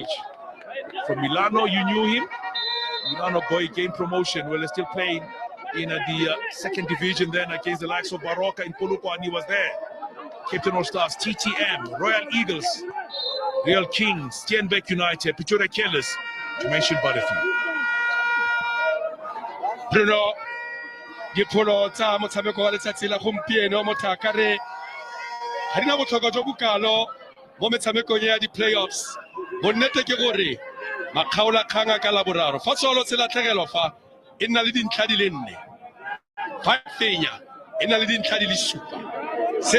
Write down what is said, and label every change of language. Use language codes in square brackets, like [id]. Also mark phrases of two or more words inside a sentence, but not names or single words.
[en] From Milano, you knew him. Milano gained promotion. Well, they're still playing in the second division then against the likes of Baroka in Polokwane, and he was there. Cape Town All Stars, TTM, Royal Eagles, Real Kings, Steenbeck United, Pretoria Killers, to mention but a few. [tn] Bruno, dipholo tsa motshameko wa letsatsi la gompieno motho a ka re ga dina botlhokwa jo bokalo mo metshamekong ya di-playoffs. Bonnete ke gore makgaolakgang a ka laboraro fa Swallows se latlhegelwa fa e nna le dintlha di le 4, fa fenya e nna le dintlha di le 7.